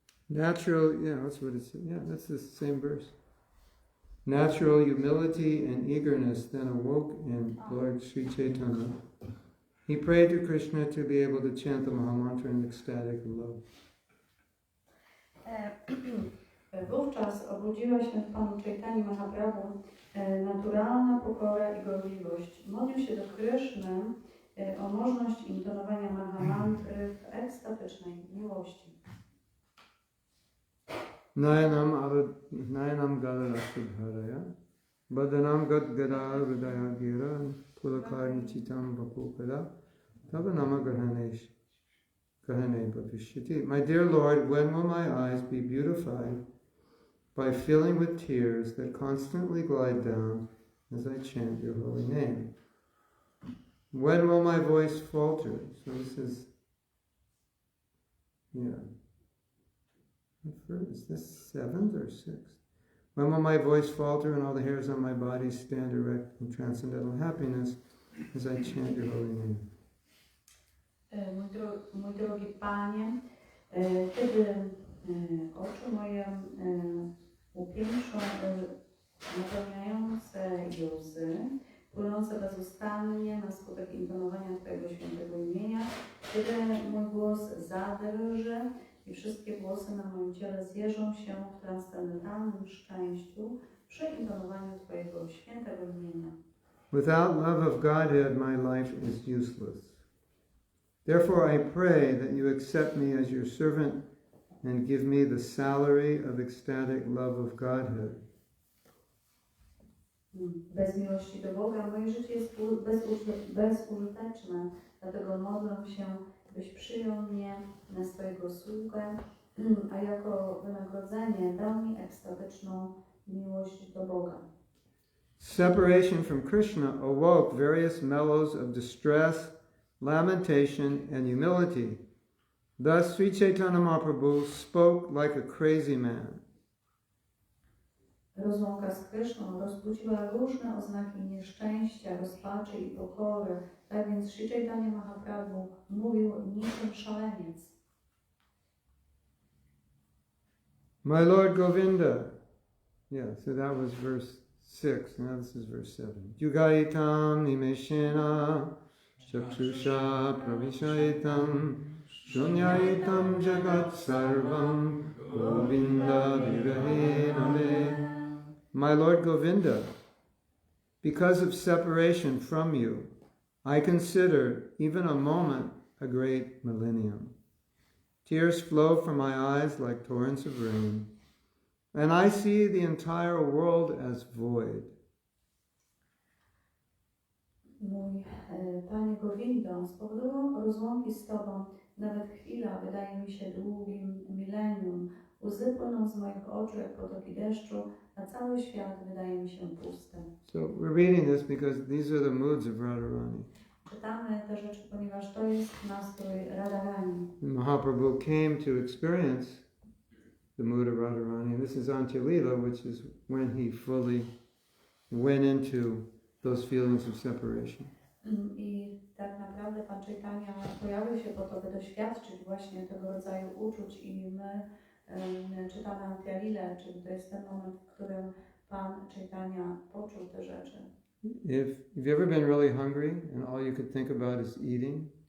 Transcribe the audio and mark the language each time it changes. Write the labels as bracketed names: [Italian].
[English] Natural, yeah, that's what it says. Yeah, that's the same verse. Natural humility and eagerness then awoke in Lord Sri Chaitanya. He prayed to Krishna to be able to chant the Mahamantra in ecstatic love. [Polish] Wówczas obudziła się w panu Caitani Mahaprabhu naturalna pokora i gorliwość. Modlił się do Kryszny o możliwość intonowania Mahamantry w ekstatycznej miłości. [Sanskrit] Nayanam galarasubharaya Badanam gad gada hridaya gira Pulakarni chitam vapupala Tava nama grahane bhavishyati. [English] My dear Lord, when will my eyes be beautified by filling with tears that constantly glide down as I chant your holy name? When will my voice falter? So this is, yeah. Is this 7th or 6th? When will my voice falter and all the hairs on my body stand erect in transcendental happiness as I chant your holy name? [Polish] Mój drogi Panie, kiedy oczy moje upieńczą napełniające łzy, płynące bezustannie na skutek intonowania Twojego świętego imienia, kiedy mój głos zadrży i wszystkie włosy na moim ciele zjeżą się w transcendentalnym szczęściu przy intonowaniu Twojego świętego imienia. [English] Without love of Godhead, my life is useless. Therefore I pray that you accept me as your servant and give me the salary of ecstatic love of Godhead. [Polish] Bez miłości do Boga moje życie jest bezużyteczne, dlatego modlę się, byś przyjął mnie na swojego sługę, a jako wynagrodzenie dał mi ekstatyczną miłość do Boga. [English] Separation from Krishna awoke various mellows of distress, lamentation, and humility. Thus Sri Caitanya Mahaprabhu spoke like a crazy man. [Polish] Rozłąka z Kryszną rozbudziła różne oznaki nieszczęścia, rozpaczy i pokory. Tak więc Sri Caitanya Mahaprabhu mówił niczym szaleniec. [English] My Lord Govinda. Yeah, so that was verse 6. Now this is verse 7. [Sanskrit] Yugaitam nimeshena chakshusha pravishaitam shunyaitam jagat sarvam Govinda virahena me. [English] My Lord Govinda, because of separation from you, I consider even a moment a great millennium. Tears flow from my eyes like torrents of rain, and I see the entire world as void. [Polish] Mój Panie Govindo, z powodu rozłąki z Tobą nawet chwila wydaje mi się długim milenium. Łzy płyną z moich oczu jak potoki deszczu, a cały świat wydaje mi się pusty. [English] So we're reading this because these are the moods of Radharani. [Polish] Czytamy te rzeczy, ponieważ to jest nastrój Radharani. [English] Mahaprabhu came to experience the mood of Radharani, and this is Antya-lila, which is when he fully went into those feelings of separation. [Polish] I tak naprawdę Pan Caitanya pojawił się po to, by doświadczyć właśnie tego rodzaju uczuć i my czytamy Antya-lilę, czyli to jest ten moment, w którym Pan Caitanya poczuł te rzeczy. [English] If you've ever been really hungry and all you could think about is eating,